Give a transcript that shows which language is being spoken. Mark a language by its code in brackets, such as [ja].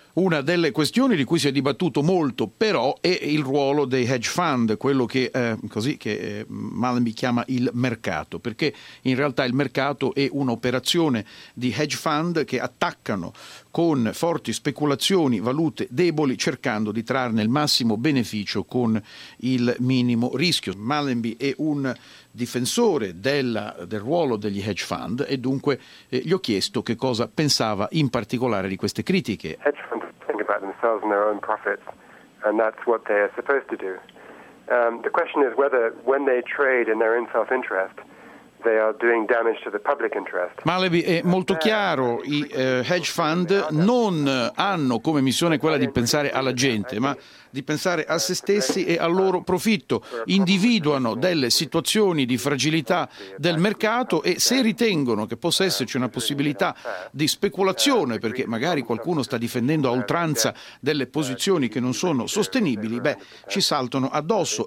[it] Una delle questioni di cui si è dibattuto molto però è il ruolo dei hedge fund, quello che Malaby chiama il mercato, perché in realtà il mercato è un'operazione di hedge fund che attaccano con forti speculazioni valute deboli cercando di trarne il massimo beneficio con il minimo rischio. Malaby è un difensore del ruolo degli hedge fund e dunque gli ho chiesto che cosa pensava in particolare di queste critiche. [en] About themselves and their own profits, and that's what they are supposed to do. The question is whether, when they trade in their own self-interest, they are doing damage to the public interest. [it] Malaby è molto chiaro: i hedge fund non hanno come missione quella di pensare alla gente, ma di pensare a se stessi e al loro profitto. Individuano delle situazioni di fragilità del mercato e se ritengono che possa esserci una possibilità di speculazione, perché magari qualcuno sta difendendo a oltranza delle posizioni che non sono sostenibili, beh, ci saltano addosso.